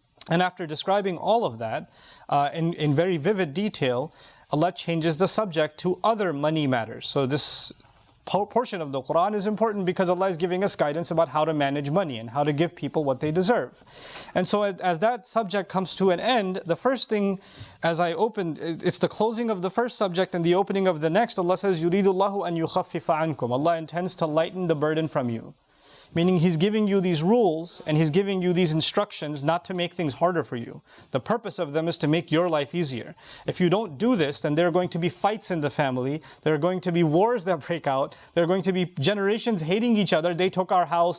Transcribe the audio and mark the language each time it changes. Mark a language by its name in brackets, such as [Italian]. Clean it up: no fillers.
[English] And after describing all of that in very vivid detail, Allah changes the subject to other money matters. So this portion of the Quran is important because Allah is giving us guidance about how to manage money and how to give people what they deserve. And so as that subject comes to an end, the first thing, as I opened, it's the closing of the first subject and the opening of the next. [Arabic] Allah says, يُرِيدُ اللَّهُ أَن يُخَفِّفَ عَنْكُمْ. [English] Allah intends to lighten the burden from you. Meaning He's giving you these rules and He's giving you these instructions not to make things harder for you. The purpose of them is to make your life easier. If you don't do this, then there are going to be fights in the family. There are going to be wars that break out. There are going to be generations hating each other. They took our house.